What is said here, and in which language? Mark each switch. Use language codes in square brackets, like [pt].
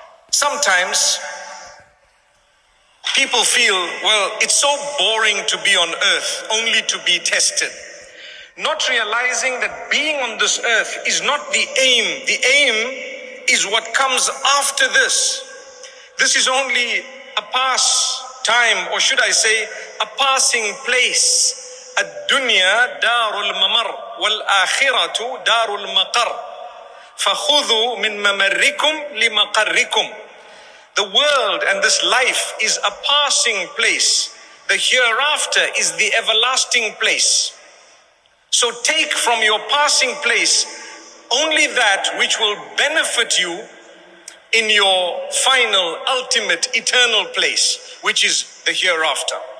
[en] Sometimes people feel, well, it's so boring to be on earth, only to be tested. Not realizing that being on this earth is not the aim. The aim is what comes after this. This is only a pastime, or should I say, a passing place. [ar] الدنيا دار الممر والآخرة دار المقر فخذوا من ممركم لمقركم. [en] The world and this life is a passing place. The hereafter is the everlasting place. So take from your passing place only that which will benefit you in your final, ultimate, eternal place, which is the hereafter.